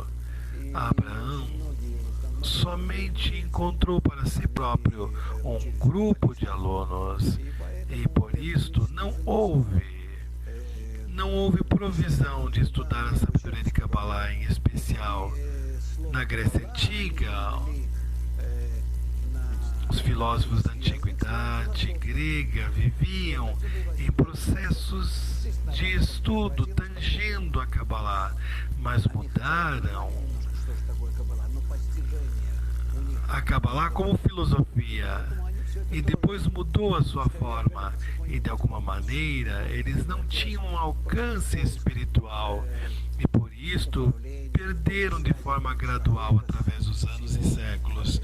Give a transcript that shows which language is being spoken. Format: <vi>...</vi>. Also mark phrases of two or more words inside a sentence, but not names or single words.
<pt>Abraão somente encontrou para si próprio um grupo de alunos, e por isto não houve provisão de estudar a sabedoria de Kabbalah, em especial na Grécia Antiga. Os filósofos da antiguidade grega viviam em processos de estudo tangendo a Kabbalah, mas mudaram</pt> <ru>Что же такое Каббала? Ну, постижение у них.</ru> <pt>a Kabbalah como filosofia e depois mudou a sua forma e de alguma maneira eles não tinham um alcance espiritual e por isto perderam de forma gradual através dos anos e séculos.</pt>